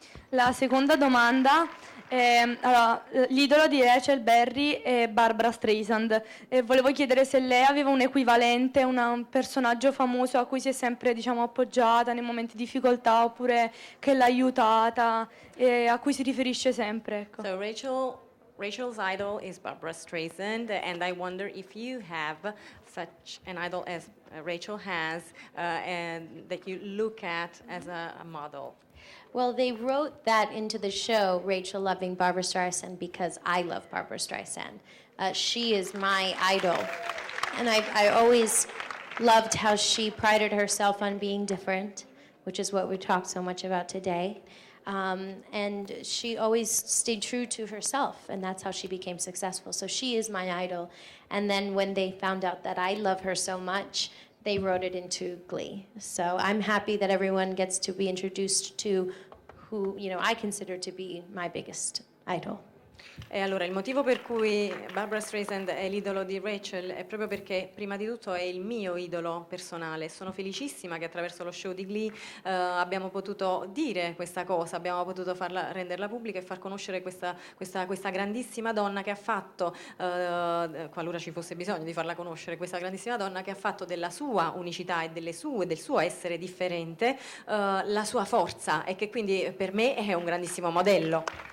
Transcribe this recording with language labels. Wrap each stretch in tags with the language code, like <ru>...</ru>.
<it>La seconda domanda è, allora, l'idolo di Rachel Berry è Barbra Streisand, e volevo chiedere se lei aveva un equivalente, un personaggio famoso a cui si è sempre, diciamo, appoggiata nei momenti di difficoltà, oppure che l'ha aiutata e a cui si riferisce sempre. Ecco.</it> <en>So Rachel's idol is Barbra Streisand, and I wonder if you have such an idol as Rachel has, and that you look at as a model. Well, they wrote that into the show, Rachel loving Barbra Streisand, because I love Barbra Streisand. She is my idol. And I always loved how she prided herself on being different, which is what we talked so much about today. And she always stayed true to herself, and that's how she became successful. So she is my idol. And then when they found out that I love her so much, they wrote it into Glee. So I'm happy that everyone gets to be introduced to who, you know, I consider to be my biggest idol.</en> <it>E allora il motivo per cui Barbra Streisand è l'idolo di Rachel è proprio perché prima di tutto è il mio idolo personale. Sono felicissima che attraverso lo show di Glee abbiamo potuto dire questa cosa, abbiamo potuto renderla pubblica e far conoscere questa grandissima donna che ha fatto, qualora ci fosse bisogno di farla conoscere, questa grandissima donna che ha fatto della sua unicità e del suo essere differente la sua forza, e che quindi per me è un grandissimo modello.</it>